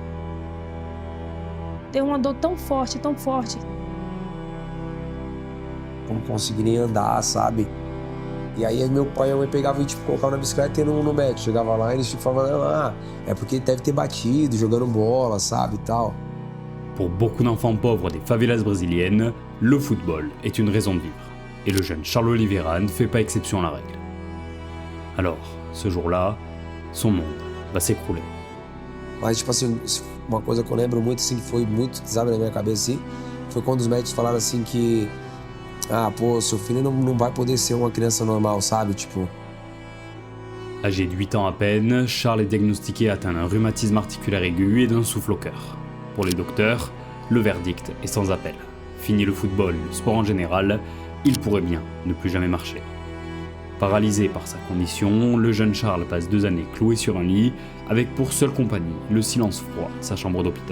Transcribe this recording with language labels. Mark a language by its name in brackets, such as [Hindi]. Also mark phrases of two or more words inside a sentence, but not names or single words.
[Portuguese] Deu uma dor tão forte, tão forte. Não consegui nem andar, sabe? E aí meu pai e a mãe pegavam e tipo, colocavam na bicicleta e no médico. Chegava lá e eles tipo, falavam, é porque ele deve ter batido, jogando bola, sabe, e tal. [French] Pour beaucoup d'enfants pauvres des favelas brésiliennes, le football est une raison de vivre. Et le jeune Charles Oliveira ne fait pas exception à la règle. Alors, ce jour-là, son monde va s'écrouler. [Portuguese] Mas, tipo assim, uma coisa que eu lembro muito, assim, que foi muito, sabe, na minha cabeça, assim, foi quando os médicos falaram assim que seu filho não vai poder ser uma criança normal, sabe, tipo... [French] Âgé de 8 ans à peine, Charles est diagnostiqué atteint d'un rhumatisme articulaire aigu et d'un souffle au cœur. Pour les docteurs, le verdict est sans appel. Fini le football, le sport en général, il pourrait bien ne plus jamais marcher. Paralysé par sa condition, le jeune Charles passe 2 années cloué sur un lit, avec pour seule compagnie le silence froid de sa chambre d'hôpital.